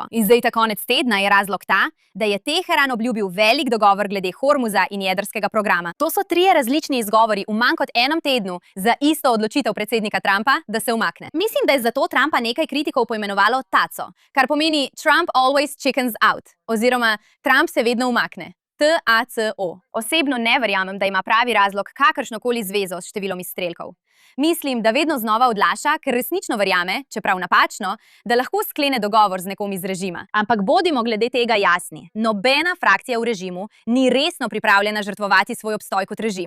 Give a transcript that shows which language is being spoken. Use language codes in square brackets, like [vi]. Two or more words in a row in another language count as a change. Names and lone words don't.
[sl] In zdaj ta konec tedna je razlog ta, da je Teheran obljubil velik dogovor glede Hormuza in jedrskega programa. To so 3 različni izgovori v manj kot enem tednu za isto odločitev predsednika Trumpa, da se umakne. Mislim, da je zato Trumpa nekaj kritikov poimenovalo taco, kar pomeni [en] Trump always chickens out, [sl] oziroma Trump se vedno umakne. TACO. Osebno ne verjamem, da ima pravi razlog kakršnokoli zvezo s številom izstrelkov. Mislim, da vedno znova odlaša, ker resnično verjame, čeprav napačno, da lahko sklene dogovor z nekom iz režima. Ampak bodimo glede tega jasni. Nobena frakcija v režimu ni resno pripravljena žrtvovati svoj obstoj kot režim.